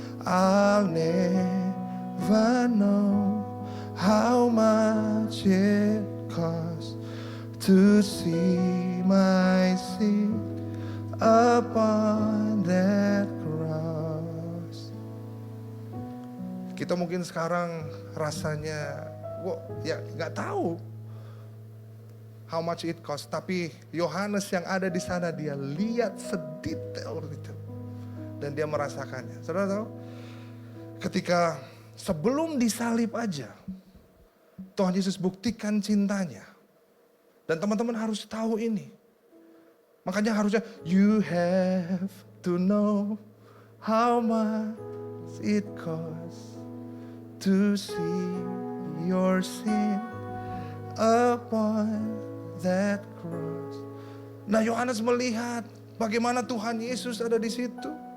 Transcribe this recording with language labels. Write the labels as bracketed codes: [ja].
[en] I'll never know how much it costs to see my sin upon that cross. [id] Kita mungkin sekarang rasanya ya nggak tahu [en] how much it cost, [id] tapi Yohanes yang ada di sana dia lihat sedetail itu dan dia merasakannya. Saudara tahu, ketika sebelum disalib aja Tuhan Yesus buktikan cintanya, dan teman-teman harus tahu ini. Makanya harusnya [en] you have to know how much it costs to see your sin upon that cross. [id] Nah, Yohanes melihat bagaimana Tuhan Yesus ada di situ.